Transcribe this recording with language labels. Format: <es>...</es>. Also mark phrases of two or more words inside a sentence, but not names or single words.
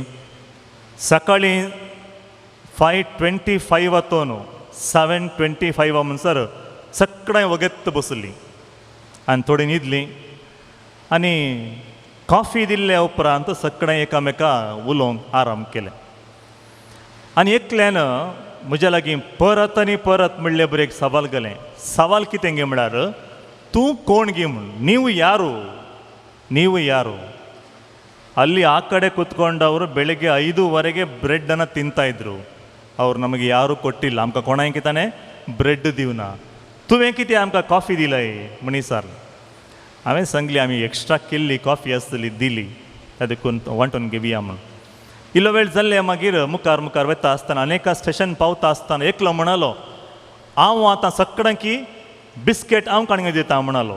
<kok>सकाळीं 5:25 वातोन 7:25 म्हणसर सगळें वगत बसलीं आनी थोडीं न्हिदलीं. आनी कॉफी दिल्ल्या उपरांत सगळें एकामेका उलोवंक आराम केलें. आनी एकल्यान म्हज्या लागीं परत आनी परत म्हणले बरें एक सवाल गेलें. सवाल कितें गे म्हळ्यार, तूं कोण गे म्हूण,</kok> <kn>ನೀವು ಯಾರು. ಅಲ್ಲಿ ಆ ಕಡೆ ಕೂತ್ಕೊಂಡವರು ಬೆಳಿಗ್ಗೆ 5:15 ಬ್ರೆಡ್ಡನ್ನು ತಿಂತಾಯಿದ್ರು. ಅವ್ರು ನಮಗೆ ಯಾರೂ ಕೊಟ್ಟಿಲ್ಲ.</kn> <kok>आमकां कोणायकी ताणें ब्रेड दिवना. तुवें कितें आमकां कॉफी दिलाय मनीसार. हांवें सांगली आमी एक्स्ट्रा केल्ली कॉफी आसतली दिली, त्या देखून वांटून घेवया म्हूण. इल्लो वेळ जाल्ले मागीर मुखार वता आसतना आनेका स्टेशन पावता आसतना एकलो म्हणालो, हांव आतां सगळ्यांकी बिस्केट हांव काणयो दिता म्हणालो.</kok>